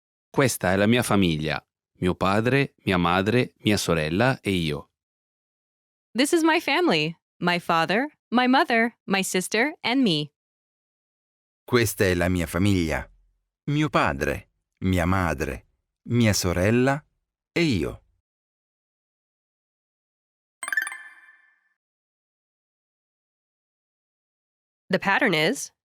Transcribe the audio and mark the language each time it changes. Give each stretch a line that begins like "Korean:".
Italian: Questa è la mia famiglia. Mio padre, mia madre, mia sorella e io.
English: this is my family, my father, my mother, my sister, and me.
Italian: Questa è la mia famiglia. Mio padre, mia madre, mia sorella e io.
English: The pattern is